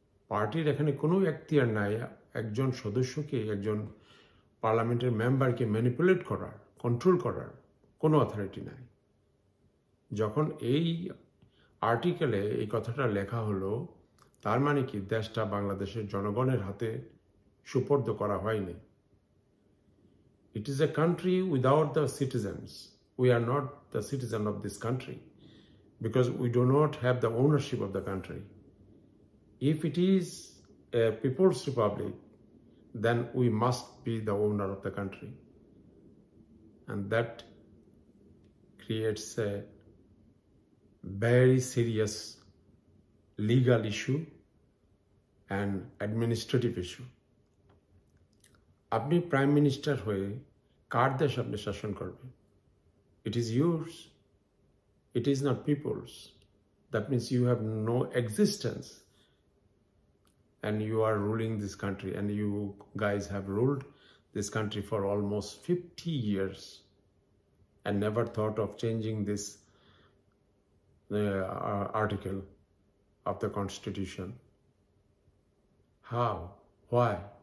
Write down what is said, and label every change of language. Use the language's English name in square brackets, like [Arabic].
[Bangla] পার্টির এখানে কোনো এখতিয়ার নাই একজন সদস্যকে, একজন পার্লামেন্টের মেম্বারকে ম্যানিপুলেট করার, কন্ট্রোল করার কোনো অথরিটি নাই। যখন এই আর্টিকেলে এই কথাটা লেখা হলো, তার মানে কি দেশটা বাংলাদেশের জনগণের হাতে সুপর্দ করা হয়নি। [English] It is a country without the citizens. We are not the citizen of this country because we do not have the ownership of the country. If it is a people's republic, then we must be the owner of the country. And that creates a very serious legal issue and administrative issue. [Bangla] আপনি prime minister হয়ে কার দেশ আপনি শাসন করবেন? [English] It is yours. It is not people's. That means you have no existence and you are ruling this country, and you guys have ruled this country for almost 50 years. and never thought of changing this article of the Constitution. How? Why?